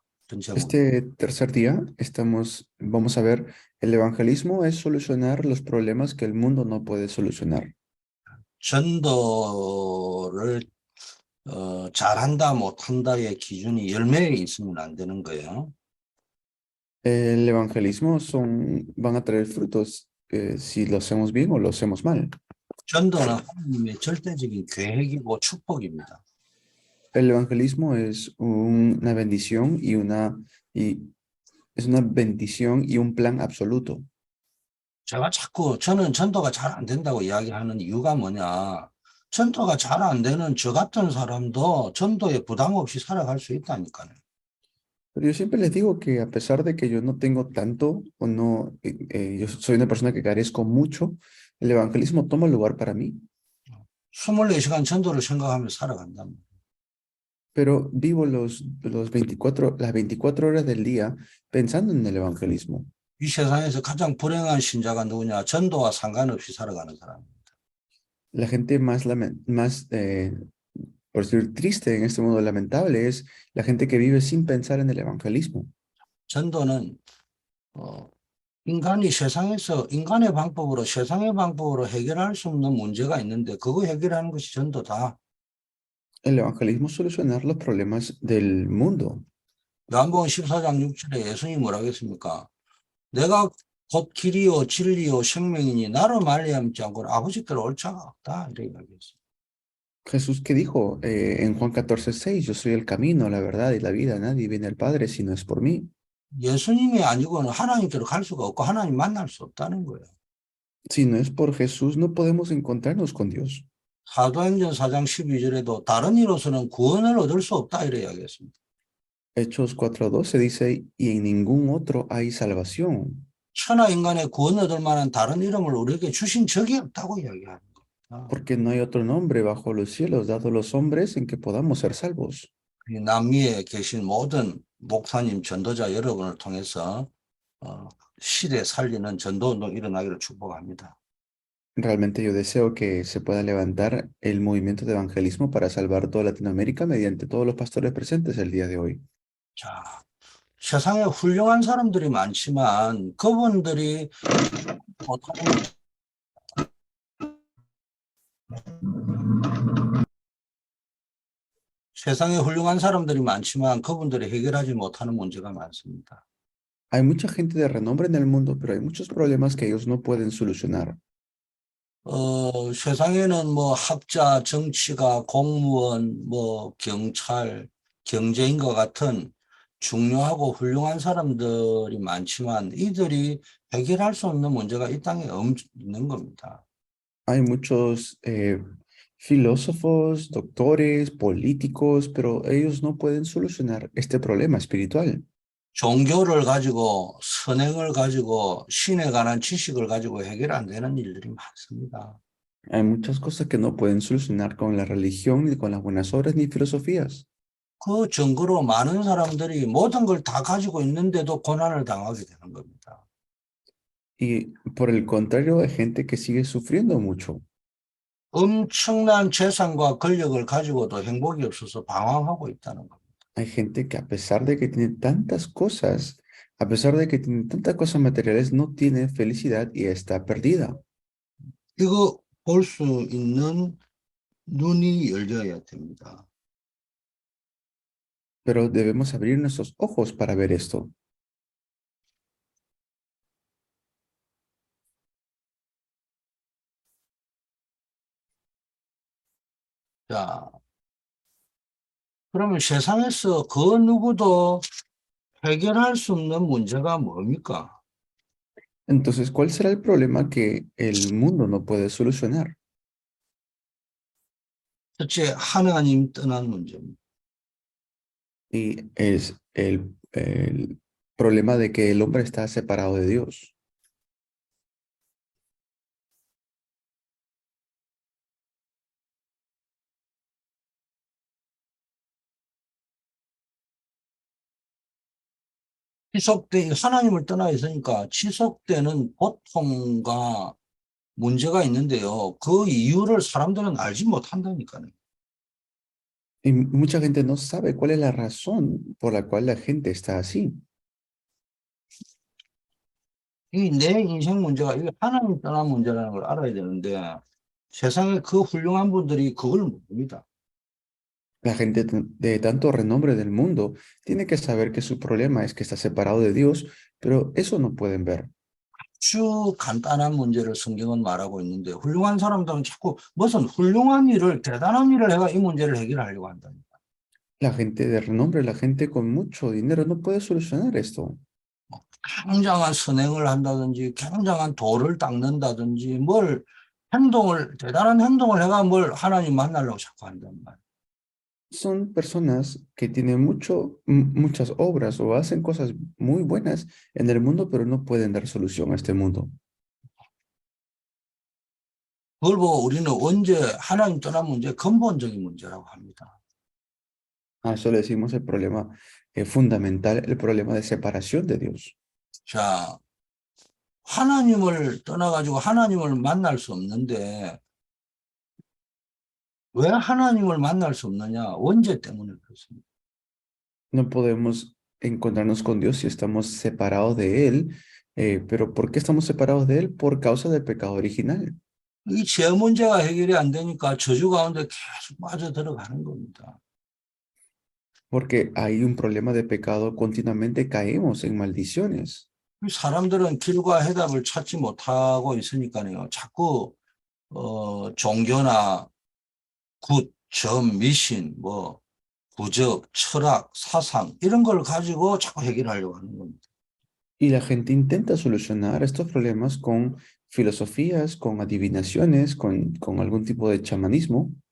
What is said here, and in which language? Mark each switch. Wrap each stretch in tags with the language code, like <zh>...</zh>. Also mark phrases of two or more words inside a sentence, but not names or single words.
<ko>그런 제목.</ko> <es>Este tercer día vamos a ver, el evangelismo es solucionar los problemas que el mundo no puede solucionar.</es> <ko>전도를 잘한다 못한다의 기준이 10명이 있으면 안 되는 거예요.</ko> <es>El evangelismo van a traer frutos si lo hacemos bien o lo hacemos mal.</es> <ko>전도는 하나님의 절대적인 계획이고 축복입니다.</ko> <es>El evangelismo es una bendición y es una bendición y un plan absoluto.</es> <ko>제가 자꾸 저는 전도가 잘 안 된다고 이야기하는 이유가 뭐냐. 전도가 잘 안 되는 저 같은 사람도 전도에 부담 없이 살아갈 수 있다니까요.</ko> <es>Pero yo siempre les digo que a pesar de que yo no tengo tanto o no, yo soy una persona que carezco mucho, el evangelismo toma lugar para mí.</es> <ko>24시간 전도를 생각하며 살아간다면.</ko> <es>Pero vivo las 24 horas del día pensando en el evangelismo.</es> <ko>이 세상에서 가장 불행한 신자가 누구냐? 전도와 상관없이 살아가는 사람입니다.</ko> <es>La gente por decir triste en este mundo lamentable es la gente que vive sin pensar en el evangelismo.</es> <ko>전도는 인간이 인간의 방법으로 세상의 방법으로 해결할 수 없는 문제가 있는데 그거 해결하는 것이 전도다.</ko> <es>El evangelismo es solucionar los problemas del mundo.</es> <ko>요한복음 14장 6절에 예수님이 뭐라고 했습니까? 내가 곧 길이요 진리요 생명이니 나로 말미암지 않고는 아버지께로 올 자가 없다. 이렇게 이야기했어요.</ko> <es>Jesús que dijo en Juan 14:6, yo soy el camino, la verdad y la vida, nadie viene al Padre si no es por mí.</es> <ko>예수님이 아니고는 하나님께로 갈 수가 없고 하나님 만날 수 없다는 거예요.</ko> <es>Si no es por Jesús, no podemos encontrarnos con Dios.</es> <ko>사도행전 4장 12절에도 다른 이로서는 구원을 얻을 수 없다. 이렇게 이야기했습니다.</ko> <es>Hechos 4:12 dice, y en ningún otro hay salvación.</es> <ko>천하 인간의 구원 얻을 만한 다른 이름을 우리에게 주신 적이 없다고 이야기하는 겁니다.</ko> <es>Porque no hay otro nombre bajo los cielos dado a los hombres en que podamos ser salvos.</es> <ko>이 남미에 계신 모든 목사님, 전도자 여러분을 통해서 시대 살리는 전도운동 일어나기를 축복합니다.</ko> <es>Realmente yo deseo que se pueda levantar el movimiento de evangelismo para salvar toda Latinoamérica mediante todos los pastores presentes el día de hoy.</es> <ko>자, 세상에 훌륭한 사람들이 많지만 그분들이 못하는 세상에 훌륭한 사람들이 많지만 그분들이 해결하지 못하는 문제가 많습니다.</ko> <es>Hay mucha gente de renombre en el mundo, pero hay muchos problemas que ellos no pueden solucionar.</es> <ko>세상에는 뭐 학자, 정치가, 공무원, 뭐 경찰, 경제인과 같은 중요하고 훌륭한 사람들이 많지만 이들이 해결할 수 없는 문제가 이 땅에 있는 겁니다.</ko> <es>Hay muchos filósofos, doctores, políticos, pero ellos no pueden solucionar este problema espiritual.</es> <ko>종교를 가지고 선행을 가지고 신에 관한 지식을 가지고 해결 안 되는 일들이 많습니다.</ko> <es>Hay muchas cosas que no pueden solucionar con la religión, ni con las buenas obras, ni filosofías.</es> <ko>그 증거로 많은 사람들이 모든 걸 다 가지고 있는데도 고난을 당하게 되는 겁니다.</ko> <es>Y por el contrario, hay gente que sigue sufriendo mucho.</es> <ko>엄청난 재산과 권력을 가지고도 행복이 없어서 방황하고 있다는 겁니다.</ko> <es>Hay gente que a pesar de que tiene tantas cosas, a pesar de que tiene tantas cosas materiales, no tiene felicidad y está perdida.</es> <ko>이거 볼 수 있는 눈이 열려야 됩니다.</ko> <es>Pero debemos abrir nuestros ojos para ver esto.</es> <ko>자, 그러면 세상에서 그 누구도 해결할 수 없는 문제가 뭡니까?</ko> <es>Entonces, ¿cuál será el problema que el mundo no puede solucionar?</es> <ko>첫째, 하나님 떠난 문제입니다.</ko> <es>Y es el problema de que el hombre está separado de Dios.</es> <ko>하나님을 떠나 있으니까 지속되는 고통과 문제가 있는데요. 그 이유를 사람들은 알지 못한다니까요.</ko> <es>Y mucha gente no sabe cuál es la razón por la cual la gente está así.</es> <ko>이 내 인생 문제가 이게 하나님 떠난 문제라는 걸 알아야 되는데 세상에 그 훌륭한 분들이 그걸 모릅니다.</ko> <es>La gente de tanto renombre del mundo tiene que saber que su problema es que está separado de Dios, pero eso no pueden ver.</es> <ko>아주 간단한 문제를 성경은 말하고 있는데 훌륭한 사람들은 자꾸 무슨 훌륭한 일을 대단한 일을 해가 이 문제를 해결하려고 한다니까.</ko> <es>La gente de renombre, la gente con mucho dinero no puede solucionar esto.</es> <ko>굉장한 선행을 한다든지 굉장한 돌을 닦는다든지 대단한 행동을 해가 뭘 하나님 만나려고 자꾸 한단 말이야.</ko> <es>Son personas que tienen muchas obras o hacen cosas muy buenas en el mundo, pero no pueden dar solución a este mundo.</es> <ko>그걸 보고 우리는 언제 하나님 떠난 문제 근본적인 문제라고 합니다.</ko> <es>A eso le decimos el problema fundamental, el problema de separación de Dios.</es> <ko>자, 하나님을 떠나가지고 하나님을 만날 수 없는데 왜 하나님을 만날 수 없느냐? 원죄 때문에 그렇습니다.</ko> <es>No podemos encontrarnos con Dios si estamos separados de Él, pero ¿por qué estamos separados de Él? Por causa del pecado original.</es> <ko>이 죄 문제가 해결이 안 되니까 저주 가운데 계속 빠져들어가는 겁니다.</ko> <es>Porque hay un problema de pecado, continuamente caemos en maldiciones.</es> <ko>사람들은 길과 해답을 찾지 못하고 있으니까요. 자꾸 종교나 굿, 점, 미신, 부적, 철학, 사상 이런 걸 가지고 자꾸 해결하려고 하는 겁니다.</ko> <es>Y la gente intenta solucionar estos problemas con filosofías, con adivinaciones, con algún tipo de chamanismo.</es>